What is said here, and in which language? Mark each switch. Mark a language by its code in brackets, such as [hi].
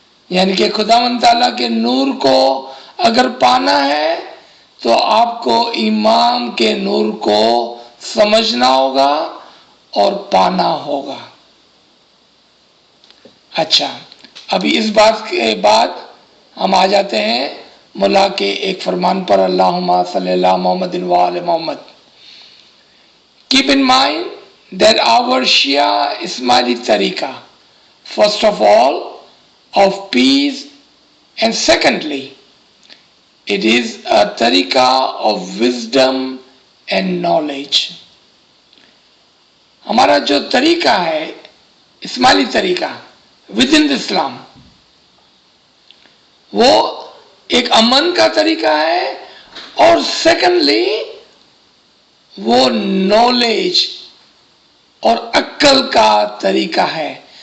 [hi] यानी कि खुदावंद ताला के नूर को अगर पाना है तो आपको इमाम के नूर को समझना होगा और पाना होगा। अच्छा, अभी इस बात के बाद हम आ जाते हैं मुल्ला के एक फरमान पर, [ar] अल्लाहुम्मा सल्ली अला मुहम्मदिन व आले मोहम्मद। [en] Keep in mind that our Shia Ismaili tariqa, first of all, of peace, and secondly, it is a tariqa of wisdom and knowledge. [hi] हमारा जो तरीका है इस्माइली तरीका [en] within Islam, [hi] वो एक अमन का तरीका है, और सेकेंडली वो नॉलेज और अक्ल का तरीका है।